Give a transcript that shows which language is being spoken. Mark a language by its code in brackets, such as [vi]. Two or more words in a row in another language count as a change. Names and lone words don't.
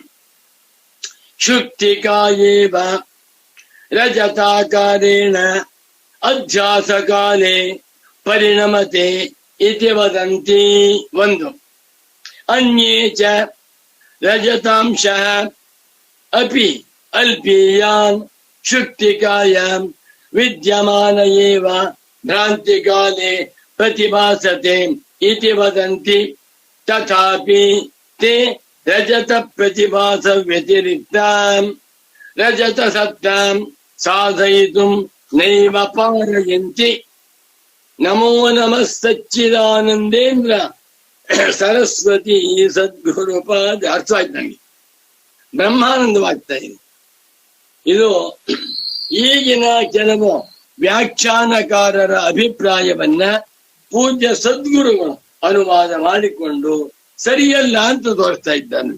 [sa] ಶುಕ್ತಿಕಾಯೇವ ರಜತಾಕಾರೇಣ ಅಧ್ಯಾಸಕಾಲೇ ಪರಿಣಮತೆ ಇತಿ ವದಂತಿ. ಒಂದು ಅನ್ಯೇ ಚ ರಜತಾಂಶಃ ಅಪಿ ಅಲ್ಪೀಯಾನ್ ಶುಕ್ತಿಕಾಯಾಂ ವಿದ್ಯಮಾನ ಏವ ಭ್ರಾಂತಿಕಾಲೇ ಪ್ರತಿಭಾಸತೆ ಇತಿ ವದಂತಿ. ತಥಾಪಿ ತೇ ರಜತ ಪ್ರತಿಭಾಸ ವ್ಯತಿರಿಕ್ತಾಂ ರಜತ ಸತ್ತಾಂ ಸಾಧಯಿತುಂ ನೈವ ಪಾರಯಂತಿ. ನಮೋ ನಮಃ ಸಚ್ಚಿದಾನಂದೇಂದ್ರ ಸರಸ್ವತಿ ಸದ್ಗುರುಪಾದ. [kn] ಅರ್ಥವಾಯ್ತು ನನಗೆ, ಬ್ರಹ್ಮಾನಂದವಾಗ್ತಾ ಇದೆ. ಇದು ಈಗಿನ ಕೆಲವು ವ್ಯಾಖ್ಯಾನಕಾರರ ಅಭಿಪ್ರಾಯವನ್ನ ಪೂಜ್ಯ ಸದ್ಗುರುಗಳು ಅನುವಾದ ಮಾಡಿಕೊಂಡು ಸರಿಯಲ್ಲ ಅಂತ ತೋರಿಸ್ತಾ ಇದ್ದಾನೆ.